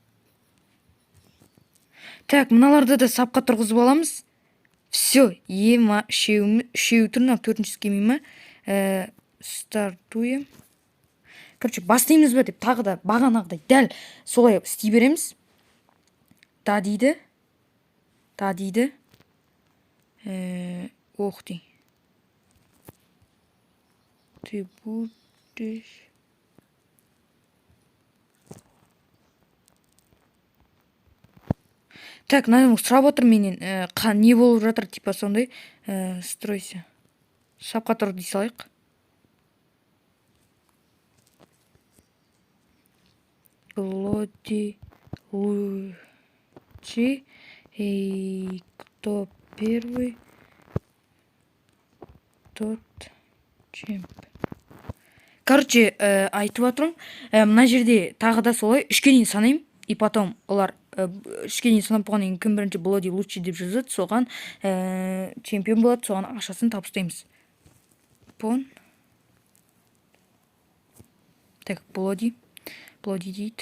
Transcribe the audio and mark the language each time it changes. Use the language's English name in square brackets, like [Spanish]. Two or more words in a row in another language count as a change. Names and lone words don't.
[Kazakh] Так, мыналарды да сапқа тұрғызып аламыз. Все, шеу тұрна, төртіншісі келмей ма? [Russian] Стартуем. [Kazakh] Короче, бастаймыз ба деп тағы да бағанағыдай дәл солай істей береміз. Да дейді. [Russian] Ох ты. Ты будешь... Так, [Kazakh] мынаны сұрап отыр менен, не болып жатыр, типа сондай. Стройся. Сапқа тұр дей салайық. [Russian] Bloody лучший. И кто первый, тот чемп. [Kazakh] Короче, айтып отырмын, мына жерде тағы да солай үшке дейін санаймын, [Russian] и потом [Kazakh] олар үшке дейін санап болғаннан кейін кім бірінші Bloody лучший деп жазады, соған чемпион болады, соған ақшасын табыстаймыз. Пон. Так, Bloody дейді.